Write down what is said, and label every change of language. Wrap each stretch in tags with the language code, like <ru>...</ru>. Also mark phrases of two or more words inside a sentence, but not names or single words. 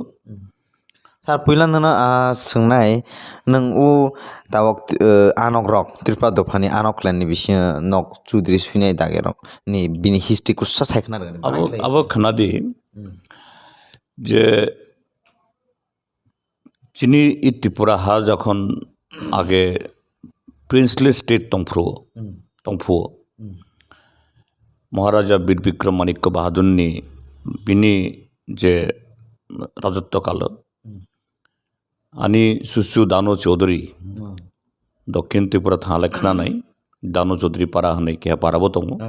<trp>sar puila nana sengnai nang u tawak anok rok Tripura dofani anok clan ni bising nok Choudhury suinai dage rok ni bini history kussa saikna abo khanadi je chini I Tripura ha</trp> <bn>যখন আগে</bn> <en>princely state</en> <trp>তংফুও মহারাজা বীর বিক্রম মাণিক্য বাহাদুরনি বিনি যে রাজত্বকাল আনি সুসু দানো চৌধুরী দক্ষিণ ত্রিপুরা থানা লেখনা নাই দানো চৌধুরী পারা হনে কে পারাবো তং</trp>